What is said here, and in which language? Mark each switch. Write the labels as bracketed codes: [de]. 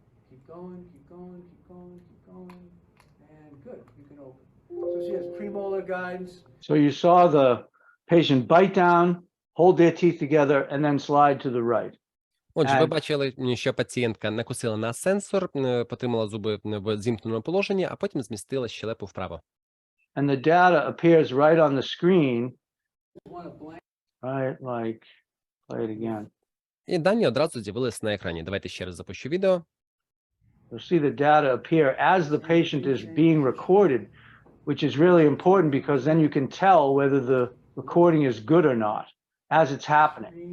[en] Keep going, keep going, keep going, keep going, and good, you can open. So she has premolar guidance. So you saw the patient bite down, hold their teeth together, and then slide to the right. [uk] Отже, ви бачили, що пацієнтка накусила на сенсор, потримала зуби в зімкненому положенні, а потім змістила щелепу вправо. [en] And the data appears right on the screen. Right, like, play it again. [uk] І дані одразу з'явились на екрані. Давайте ще раз запущу відео. [en] You'll see the data appear as the patient is being recorded, which is really important because then you can tell whether the recording is good or not as it's happening.